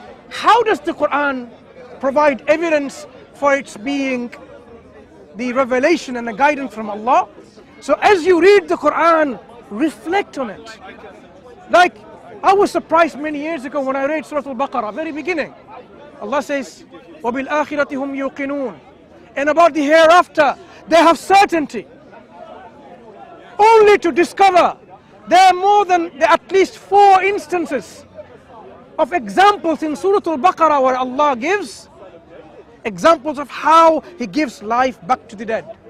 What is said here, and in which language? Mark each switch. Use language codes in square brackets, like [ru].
[en] How does the Quran provide evidence for its being the revelation and the guidance from Allah? So as you read the Quran, reflect on it. Like, I was surprised many years ago when I read Surah Al-Baqarah, very beginning. Allah says, [ar] وَبِالْآخِرَةِ هُمْ يُوقِنُونَ. [en] And about the hereafter, they have certainty. Only to discover there are at least 4 instances of examples in Surah Al-Baqarah where Allah gives examples of how He gives life back to the dead.